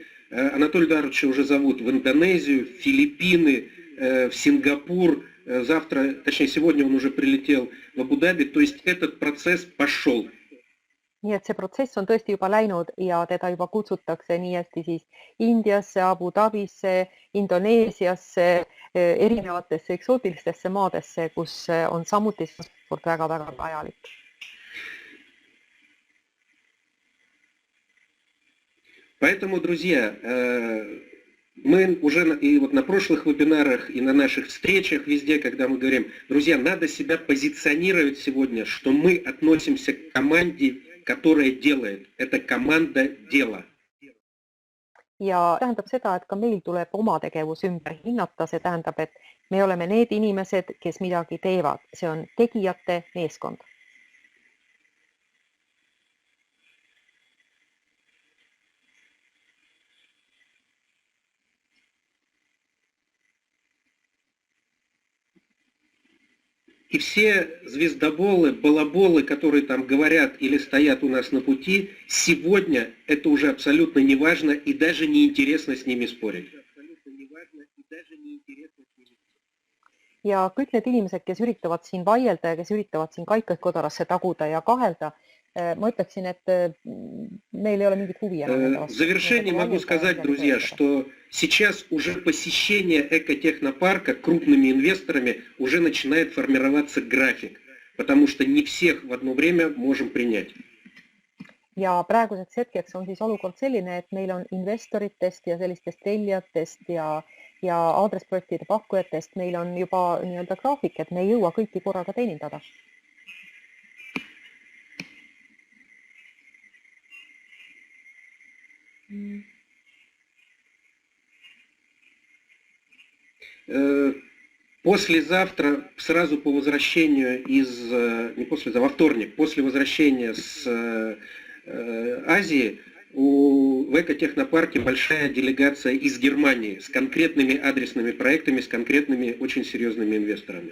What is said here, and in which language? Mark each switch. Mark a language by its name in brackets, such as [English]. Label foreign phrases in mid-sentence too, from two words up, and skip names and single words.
[Russian] Анатолия Эдуардовича уже зовут в Индонезию, в Филиппины, в Сингапур. Завтра, точнее сегодня он уже прилетел в Абу-Даби. То есть этот процесс пошел. [Estonian] Nii et see protsess on tõesti juba läinud ja teda juba kutsutakse nii hästi siis Indiasse, Abu Dhabisse, Indoneesiasse, erinevatesse eksootilistesse maadesse, kus on samuti transport väga-väga vajalik. [Russian] Поэтому, друзья, мы уже и вот на прошлых вебинарах, и на наших встречах везде, когда мы говорим, друзья, надо себя позиционировать сегодня, что мы относимся к команде, которая делает. Это команда дела. [Estonian] Ja tähendab seda, et ka meil tuleb oma tegevus ümber hinnata. See tähendab, et me oleme need inimesed, kes midagi teevad. See on tegijate meeskond. [Russian] И все звездоболы, балаболы, которые там говорят или стоят у нас на пути, сегодня это уже абсолютно не важно и даже не интересно с ними спорить. [Estonian] Ja kõik need inimesed, kes üritavad siin vaielda ja kes üritavad siin kaikaid kodarasse taguda ja kahelda, ma ütleksin, et meil ei ole mingit huvi. [Russian] В завершение могу сказать, друзья, что сейчас уже посещение экотехнопарка крупными инвесторами уже начинает формироваться график, потому что не всех в одно время можем принять. [Estonian] Ja praeguseks hetkeks on siis olukord selline, et meil on investoritest ja sellistest tellijatest ja aadressprojektide pakkujatest meil on juba nii-öelda graafik, et me ei jõua kõiki korraga teenindada. [Russian] Послезавтра, сразу по возвращению не послезавтра, во вторник, после возвращения с Азии, в экотехнопарке большая делегация из Германии с конкретными адресными проектами, с конкретными очень серьезными инвесторами.